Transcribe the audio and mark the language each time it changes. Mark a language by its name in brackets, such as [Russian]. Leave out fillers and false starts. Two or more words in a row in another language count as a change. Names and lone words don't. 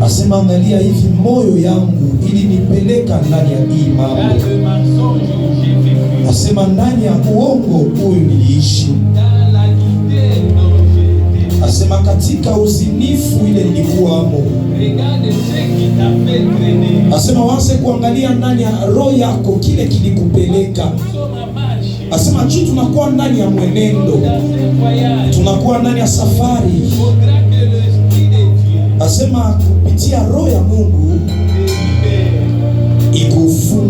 [Swahili] Asema angalia hivi moyo yangu ilinipeleka ndani ya hii mambo. [French] Dans le mensonge où j'ai vécu. [Swahili] Asema ndani ya uongo huyu niliishi. [French] Dans la idée dont j'étais. [Swahili] Asema katika uzinifu ile nilikuwamo. [French] Regarde ce qui t'a fait traîner. [Swahili] Asema waanze kuangalia ndani ya roho yako kile kilikupeleka. Asema juu tunakuwa ndani ya mwenendo, tunakuwa ndani ya safari. Asema kupitia roho ya Mungu ikufungule.